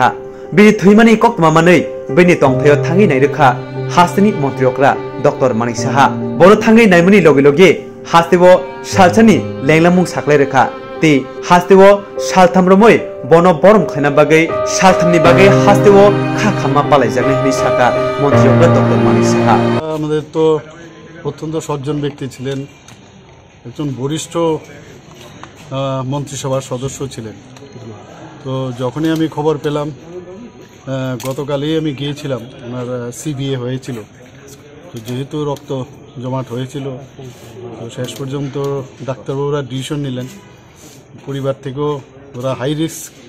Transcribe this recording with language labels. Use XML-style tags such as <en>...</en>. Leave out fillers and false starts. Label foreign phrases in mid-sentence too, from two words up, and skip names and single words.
<trp>Bini Thimani Koktwma Mani, Bini Tongteo Tangi Nairika, Hastini Montriokra, Dr. Manisha, Boro Tangi Naimani Logilogi. Hastiwo Shalchani Lenglamung Saklereka Ti Hastiwo Shaltamromoi Bono Borom Khana Bagai Shaltamni Bagai Hastiwo Khakama Palai Jagni Hisaka Montriokra Dr. Manisha</trp> <bn>আমাদের তো অত্যন্ত সজ্জন ব্যক্তি ছিলেন একজন বরিষ্ঠ মন্ত্রিসভার সদস্য ছিলেন তো যখনই আমি খবর পেলাম গতকালই আমি গিয়েছিলাম ওনার সিবিএ হয়েছিল তো যেহেতু রক্ত জমাট হয়েছিল তো শেষ পর্যন্ত ডাক্তারবাবুরা ডিসিশন নিলেন পরিবার থেকেও ওরা</bn> <en>high risk</en>